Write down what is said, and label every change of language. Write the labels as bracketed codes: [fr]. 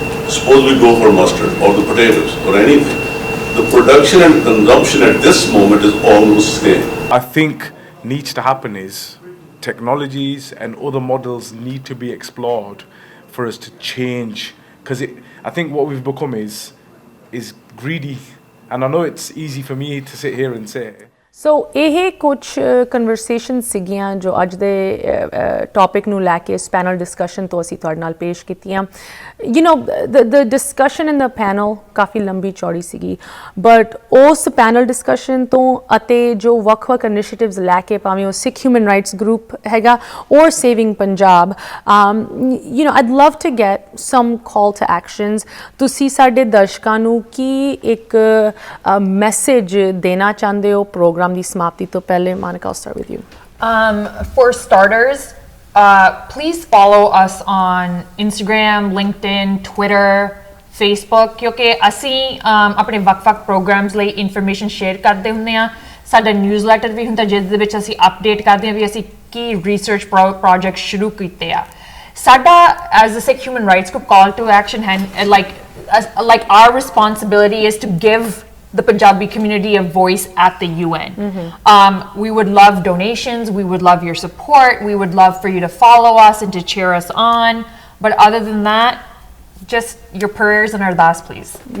[en] Suppose we go for mustard or the potatoes or anything. The production and consumption at this moment is almost the same. I think needs to happen is technologies and other models need to be explored for us to change, because I think what we've become is greedy, and I know it's easy for me to sit here and say. [pa] ਸੋ ਇਹ ਕੁਝ conversation ਸੀਗੀਆਂ ਜੋ ਅੱਜ ਦੇ topic ਨੂੰ ਲੈ ਕੇ ਇਸ panel discussion ਤੋਂ ਅਸੀਂ ਤੁਹਾਡੇ ਨਾਲ ਪੇਸ਼ ਕੀਤੀਆਂ. [en] the discussion in the panel [pa] ਕਾਫੀ ਲੰਬੀ ਚੌੜੀ ਸੀਗੀ, ਬਟ ਉਸ ਪੈਨਲ ਡਿਸਕਸ਼ਨ ਤੋਂ ਅਤੇ ਜੋ ਵੱਖ-ਵੱਖ ਇਨੀਸ਼ੀਏਟਿਵਸ ਲੈ ਕੇ, ਭਾਵੇਂ ਉਹ ਸਿੱਖ ਹਿਊਮਨ ਰਾਈਟਸ ਗਰੁੱਪ ਹੈਗਾ ਔਰ saving Punjab, [en] I'd love to get some call to actions. [pa] ਤੁਸੀਂ ਸਾਡੇ ਦਰਸ਼ਕਾਂ ਨੂੰ ਕੀ ਇੱਕ ਮੈਸੇਜ ਦੇਣਾ ਚਾਹੁੰਦੇ ਹੋ ਪ੍ਰੋਗਰਾਮ ਦੀ ਸਮਾਪਤੀ ਤੋਂ ਪਹਿਲੇ? [en] Monica, I'll start with you. For starters, please follow us on [pa] Instagram, LinkedIn, Twitter, Facebook, ਕਿਉਂਕਿ ਅਸੀਂ ਆਪਣੇ ਵੱਖ-ਵੱਖ ਪ੍ਰੋਗਰਾਮਸ ਲਈ ਇਨਫੋਰਮੇਸ਼ਨ ਸ਼ੇਅਰ ਕਰਦੇ ਹੁੰਦੇ ਹਾਂ. ਸਾਡਾ ਨਿਊਜ਼ਲੈਟਰ ਵੀ ਹੁੰਦਾ ਜਿਸ ਦੇ ਵਿੱਚ ਅਸੀਂ ਅਪਡੇਟ ਕਰਦੇ ਹਾਂ ਵੀ ਅਸੀਂ ਕੀ ਰਿਸਰਚ ਪ੍ਰੋਜੈਕਟ ਸ਼ੁਰੂ ਕੀਤੇ ਆ. [en] ਸਾਡਾ as a Sikh human rights group call to action ਹੈ, like our responsibility is to give the Punjabi community a voice at the UN. We would love donations, we would love your support, we would love for you to follow us and to cheer us on, but other than that, just your prayers and ardas, please.